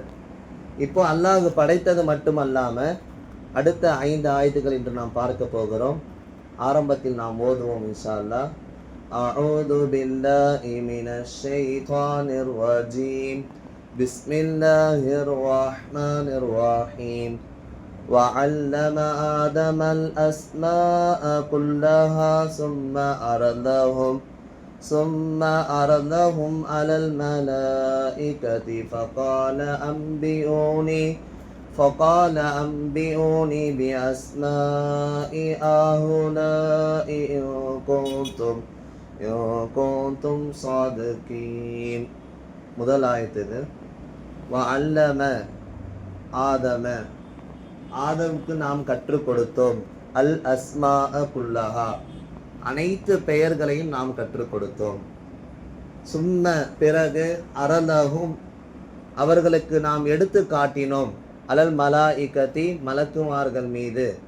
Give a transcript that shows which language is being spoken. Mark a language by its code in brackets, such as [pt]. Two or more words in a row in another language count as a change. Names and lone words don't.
[ta] இப்போ அல்லாஹ் படைத்தது மட்டும் அல்லாமல் அடுத்த 5 ஆயத்துக்கள் இன்று நாம் பார்க்க போகிறோம். ஆரம்பத்தில் நாம் ஓதுவோம் [ar] إن شاء الله. أعوذ بالله من الشيطان الرجيم. بسم الله الرحمن الرحيم. وعلم آدم الأسماء كلها ثم أرضهم على الملائكة فقال أنبئوني بأسماء هؤلاء إن كنتم صادقين. [ta] முதல் ஆயத்து இது. [ar] وعلم آدم [ta] ஆதமுக்கு நாம் கற்றுக் கொடுத்தோம். [ar] الأسماء كلها, [ta] அனைத்து பெயர்களையும் நாம் கற்றுக் கொடுத்தோம். சும்ம, பிறகு, அரலஹும், அவர்களுக்கு நாம் எடுத்து காட்டினோம். [ar] على الملائكة, [ta] மலக்குமார்கள் மீது.